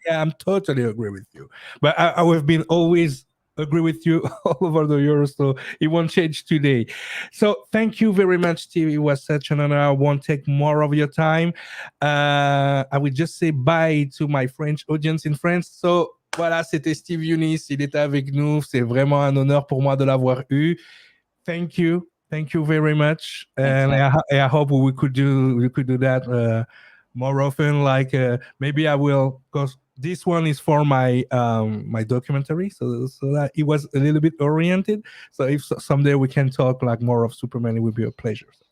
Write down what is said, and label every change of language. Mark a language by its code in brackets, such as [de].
[en] Yeah, I'm totally agree with you. But I have been always agree with you all over the years, so it won't change today. So thank you very much, Steve. It was such an honor. I won't take more of your time. I will just say bye to my French audience in France. [fr] So voilà, c'était Steve Younis. Il était avec nous. C'est vraiment un honneur pour moi de l'avoir eu. [en] Thank you. Thank you very much. And I hope we could do that more often. Like maybe I will, because this one is for my my documentary, so that it was a little bit oriented. So if someday we can talk like more of Superman, it would be a pleasure.